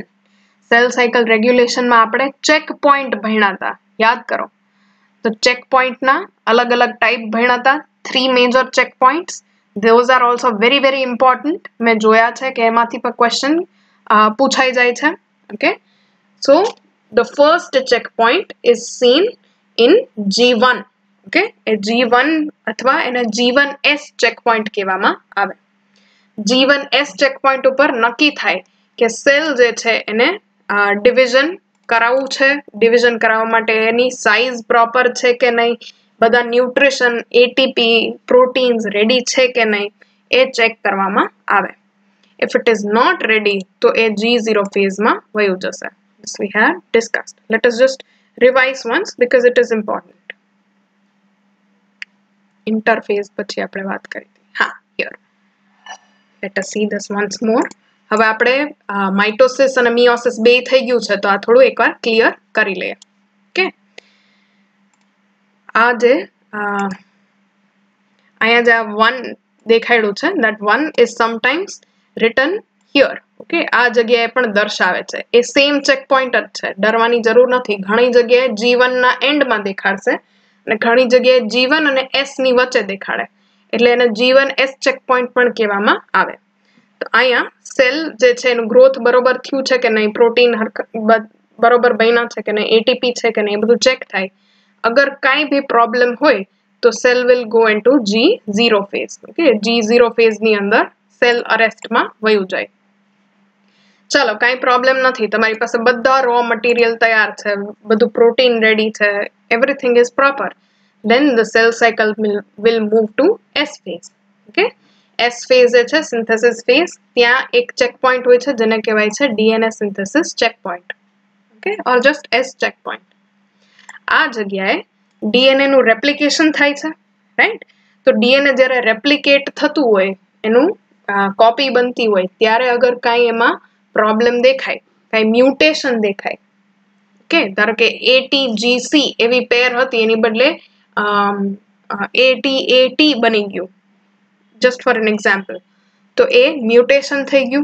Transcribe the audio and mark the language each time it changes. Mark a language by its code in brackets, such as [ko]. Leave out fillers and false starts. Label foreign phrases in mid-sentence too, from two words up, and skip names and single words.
[en] cell cycle regulationમાં [gu] આપણે [en] check point [gu] ભણ્યા હતા, યાદ કરો. તો [en] check pointના [gu] અલગ અલગ ટાઈપ ભણ્યા હતા. [en] 3 major check points. Those are also very very important. [gu] મેં જોયા છે કે એમાંથી પણ ક્વેશ્ચન પૂછાઈ જાય છે. [en] okay, so the first checkpoint is seen in G1. [gu] okay, એ G1 અથવા એને G1S checkpoint કહેવામાં આવે. G1S checkpoint ઉપર નક્કી થાય કે સેલ જે છે એને ડિવિઝન કરાવવું છે, ડિવિઝન કરાવવા માટે એની સાઇઝ પ્રોપર છે કે નહીં, બધા [en] nutrition ATP proteins ready [gu] છે કે નહીં એ ચેક કરવામાં આવે. [en] If it is not ready [gu] તો એ G0 ફેઝમાં વયું જશે. [en] This we have discussed. Let us just revise once because it is important. [gu] Interphase પછી આપણે વાત કરી હતી. હા, [en] here. Let us see this once more. [gu] હવે આપણે માઇટોસિસ અને મિયોસિસ બે થઈ ગયું છે તો આ થોડું એકવાર ક્લિયર કરી લઈએ. ઓકે, આ જે અહીંયા જે 1 દેખાડ્યું છે [en] that 1 is sometimes written here. [gu] ઓકે, આ જગ્યાએ પણ દર્શાવે છે. એ [en] same check point [gu] જ છે, ડરવાની જરૂર નથી. ઘણી જગ્યાએ G1 ના એન્ડમાં દેખાડશે અને ઘણી જગ્યાએ G1 અને S ની વચ્ચે દેખાડે એટલે એને G1S [en] check point [gu] પણ કહેવામાં આવે. તો અહીંયા સેલ જે છે એનું ગ્રોથ બરોબર થયું છે કે નહીં, પ્રોટીન બરોબર બન્યા છે કે નહીં, એટીપી છે કે નહીં, એ બધું ચેક થાય. અગર કાંઈ બી પ્રોબ્લેમ હોય તો [en] cell will go into G0 phase. [gu] ઓકે, G0 ફેઝની અંદર સેલ અરેસ્ટમાં વયું જાય. ચાલો, કાંઈ પ્રોબ્લેમ નથી, તમારી પાસે બધા [en] raw material [gu] તૈયાર છે, બધું પ્રોટીન રેડી છે, [en] everything is proper. Then the cell cycle will move to S phase. Okay, S phase [gu] જે છે સિન્થેસિસ ફેઝ, ત્યાં એક ચેક પોઈન્ટ હોય છે જેને કહેવાય છે [en] DNA synthesis check point. okay, or just S check point. [gu] આ જગ્યાએ ડીએનએ નું રેપ્લિકેશન થાય છે, રાઈટ. તો ડીએનએ જ્યારે રેપ્લિકેટ થતું હોય, એનું કોપી બનતી હોય, ત્યારે અગર કાંઈ એમાં પ્રોબ્લેમ દેખાય, કાંઈ મ્યુટેશન દેખાય, ઓકે, ધારો કે ATGC એવી પેર હતી એની બદલે ATAT બની ગયું, [en] just for an example, [gu] તો એ મ્યુટેશન થઈ ગયું.